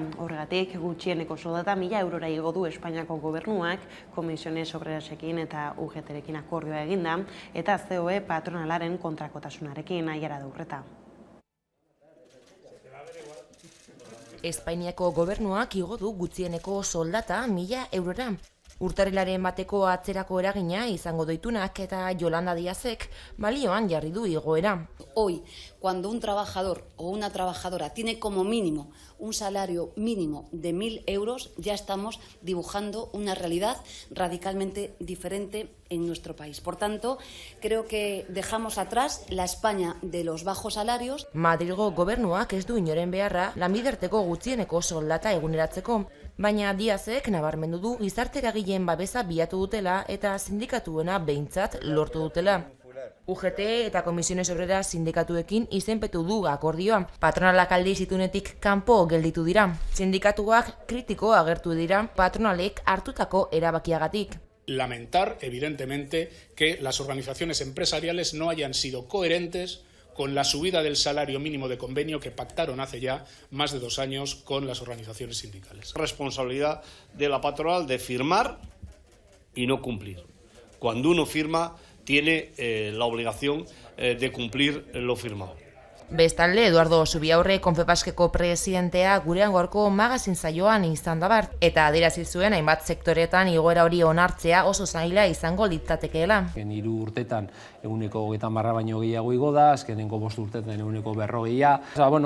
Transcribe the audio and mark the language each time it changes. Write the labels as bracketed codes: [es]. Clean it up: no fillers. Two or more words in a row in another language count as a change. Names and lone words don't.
[eu] Horregatik gutxieneko soldata 1000 eurora igo du Espainiako gobernuak Comisiones Obrerasekin eta UGT-rekin akordioa eginda eta COE patronalaren kontrakotasunarekin Aiara Durreta. Espainiako gobernuak igo du gutxieneko soldata 1.000 eurora. Urtarrilaren bateko atzerako eragina izango doitunak eta Yolanda Díazek balioan jarri du igoera. [es] Hoy, cuando un trabajador o una trabajadora tiene como mínimo un salario mínimo de 1.000 euros, ya estamos dibujando una realidad radicalmente diferente en nuestro país. Por tanto, creo que dejamos atrás la España de los bajos salarios. [eu] Madrilgo gobernuak ez du inoren beharra lanbiderteko gutxieneko soldata eguneratzeko, baina Díazek nabarmendu du gizarte eragileen babesa bilatu dutela eta sindikatuena behintzat lortu dutela. UGT eta Comisiones Obreras sindikatuekin izenpetu du akordioa. Patronalak aldiz itunetik kanpo gelditu dira. Sindikatuak kritiko agertu dira patronalek hartutako erabakiagatik. [es] Lamentar, evidentemente, que las organizaciones empresariales no hayan sido coherentes con la subida del salario mínimo de convenio que pactaron hace ya más de 2 años con las organizaciones sindicales. Responsabilidad de la patronal de firmar y no cumplir. Cuando uno firma, tiene la obligación de cumplir lo firmado. [eu] Bestalde, Eduardo Zubiaurre Confebaskeko presidentea gurean gaurko magazin saioan izan da bart, eta adierazi zuen hainbat sektoretan igoera hori onartzea oso zaila izango litzatekeela. 3 urtetan 130 baino gehiago igo da, azkenengo 5 urtetan 140.